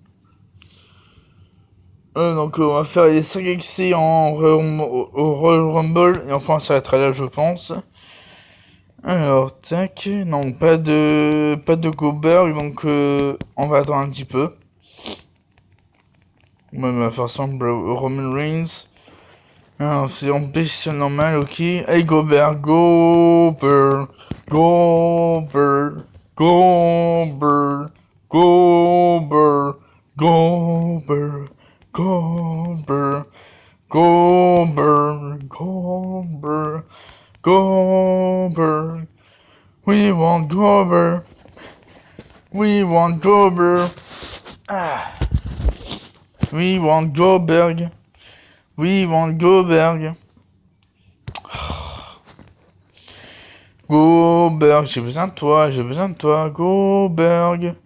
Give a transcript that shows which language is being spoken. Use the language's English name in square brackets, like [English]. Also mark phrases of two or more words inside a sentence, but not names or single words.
[French] Donc on va faire les 5 excès au Royal Rumble et enfin ça va être là je pense. Alors tac, non pas de Goldberg donc on va attendre un petit peu. Même la façon Roman Reigns. Alors, c'est en position normale, ok. [English] Hey, Goldberg, Goldberg, Goldberg, Goldberg, Goldberg, Goldberg, Goldberg, Goldberg, Goldberg, Goldberg. We want Goldberg. We want Goldberg. Ah. We want Goldberg. We want Goldberg. Goldberg, [French] j'ai besoin de toi, Goldberg.